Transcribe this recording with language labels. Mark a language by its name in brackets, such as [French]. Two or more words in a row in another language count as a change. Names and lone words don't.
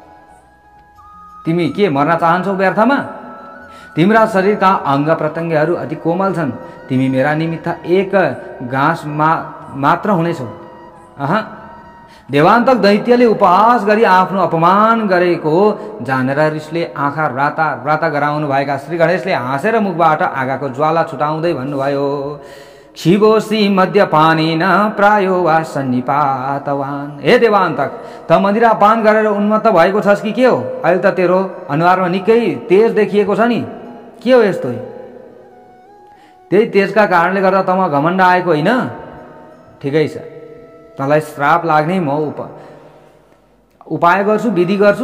[Nepali] तिमी के मर्न चाहन्छौ व्यर्थमा? तिम्रा शरीरका अङ्ग प्रत्यङ्गहरू अति कोमल छन्, तिमी मेरा निमित्त एक घाँस मात्र हुनेछौ। देवान्तक दैत्यले उपहास गरी आफ्नो अपमान गरेको जानेर रिसले आँखा राता राता गराउनु भएका श्री गणेशले हाँसेर मुखबाट आगाको ज्वाला छुटाउँदै भन्नुभयो, [Sanskrit] क्षिवोसी मद्यपानेन प्रायो वा सन्निपातवान। [Nepali] हे देवान्तक, त मदिरा पान गरेर उन्मत्त भएको छस् कि के हो? अहिले त तेरो अनुहारमा निकै तेज देखिएको छ नि, के हो यस्तो? त्यही तेजका कारणले गर्दा तमा घमण्ड आएको होइन? ठिकै छ, तँलाई श्राप लाग्ने म उपाय गर्छु, विधि गर्छु।